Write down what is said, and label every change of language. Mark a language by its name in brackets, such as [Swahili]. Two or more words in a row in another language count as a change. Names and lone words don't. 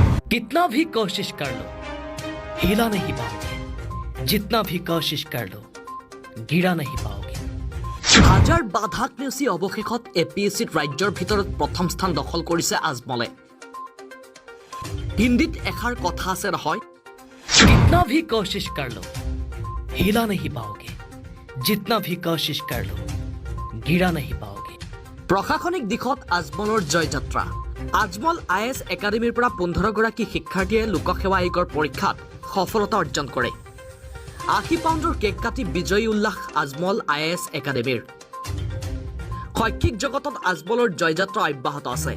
[Hindi] कितना भी कोशिश कर लो हिला नहीं पाओगे, जितना भी कोशिश कर लो गिरा नहीं पाओगे। [Assamese] হাজাৰ বাধাক নেওচি অৱশেষত এপিএছচিত ৰাজ্যৰ ভিতৰত প্ৰথম স্থান দখল কৰিছে আজমলে। হিন্দীত এষাৰ কথা আছে নহয়, [Hindi] कितना भी कोशिश कर लो हिला नहीं पाओगे, जितना भी कोशिश कर लो गिरा नहीं पाओगे। [Assamese] প্ৰশাসনিক দিশত আজমলৰ জয়যাত্ৰা। আজমল আইএছ একাডেমীৰ পৰা 15গৰাকী শিক্ষাৰ্থীয়ে লোকসেৱা আয়োগৰ পৰীক্ষাত সফলতা অৰ্জন কৰে। 80 পাউণ্ডৰ কেক কাটি বিজয়ী উল্লাস আজমল আইএছ একাডেমীৰ। শৈক্ষিক জগতত আজমলৰ জয়যাত্ৰা অব্যাহত আছে।